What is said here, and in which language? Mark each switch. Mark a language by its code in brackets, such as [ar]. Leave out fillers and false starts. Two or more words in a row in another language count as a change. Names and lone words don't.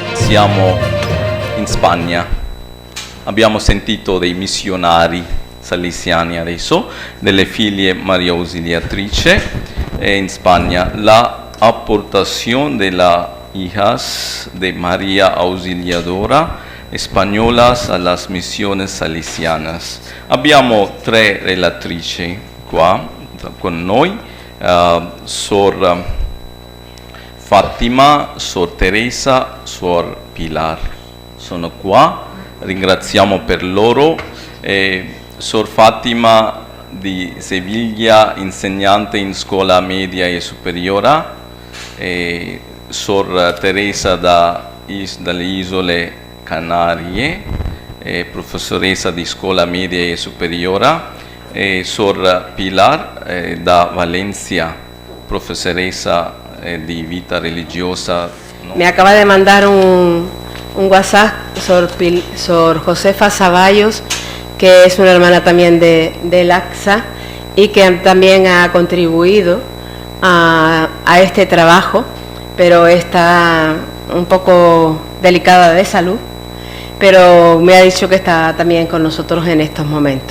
[it] siamo in Spagna. Abbiamo sentito dei missionari salesiani adesso, delle figlie Maria Ausiliatrice in Spagna. [es] La aportación de las hijas de María Auxiliadora españolas a las misiones salesianas. [it] Abbiamo tre relatrici qua con noi, Sor Fatima, Sor Teresa, Sor Pilar. Sono qua, ringraziamo per loro. Sor Fatima di Seviglia, insegnante in scuola media e superiore, Sor Teresa dalle Isole Canarie, professoressa di scuola media e superiore, Sor Pilar da Valencia, professoressa di vita religiosa. [es] ¿No? Me acaba de mandar un WhatsApp Sor Josefa Zaballos, que es una hermana también de Laxa y que también ha contribuido a este trabajo, pero está un poco delicada de salud, pero me ha dicho que está también con nosotros en estos momentos.